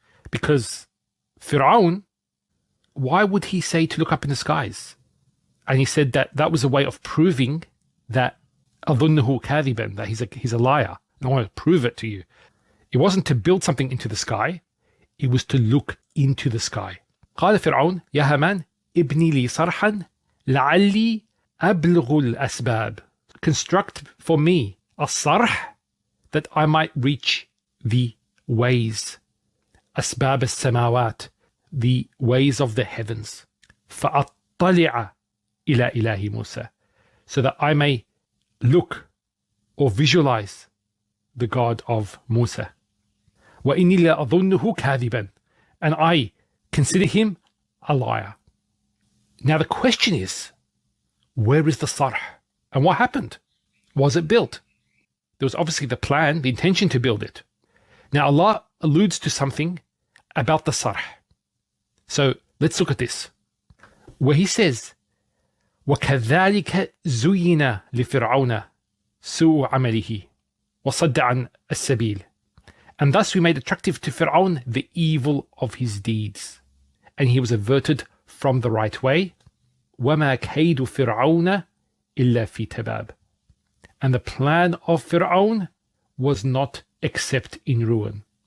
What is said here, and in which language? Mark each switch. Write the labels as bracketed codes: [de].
[en] Because Pharaoh, why would he say to look up in the skies? And he said that that was a way of proving that [ar] أظنه كاذبا, [en] that he's a liar. And I want to prove it to you. It wasn't to build something into the sky. It was to look into the sky. [ar] قال فرعون يا هامان ابني لي صرحا لعلي أبلغ الأسباب. [en] Construct for me a sarh that I might reach the ways. [ar] أسباب السماوات, [en] the ways of the heavens. [ar] فأطلع إلى إله موسى, [en] so that I may look or visualize the God of Musa. [ar] وإني لأظنه كاذبا, [en] and I consider him a liar. Now the question is, where is the Sarh? And what happened? Was it built? There was obviously the plan, the intention to build it. Now Allah alludes to something about the Sarh. So let's look at this. Where he says, [ar] وَكَذَلِكَ زُيِّنَ لِفِرْعَوْنَ سُوءُ عَمَلِهِ وَصَدَّ عَنْ السَّبِيلِ. [en] And thus we made attractive to Pharaoh the evil of his deeds, and he was averted from the right way. [ar] وَمَا كَيْدُ فِرْعَوْنَ إِلَّا فِي تَبَابٍ. [en] And the plan of Pharaoh was not except in ruin.